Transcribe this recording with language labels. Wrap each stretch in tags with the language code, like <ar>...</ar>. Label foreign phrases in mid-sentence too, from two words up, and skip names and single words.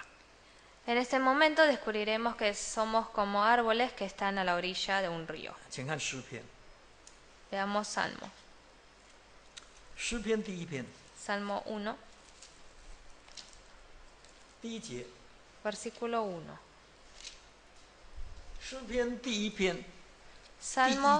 <es>En este momento descubriremos que somos como árboles que están a la orilla de un río.</es> <zh>请看诗篇，</zh> <es>Veamos Salmo.</es> <zh>诗篇第一篇</zh> <es>Salmo 1,</es> <zh>第一节，</zh> <es>versículo 1.</es> <zh>诗篇第一篇</zh> <es>Salmo</es>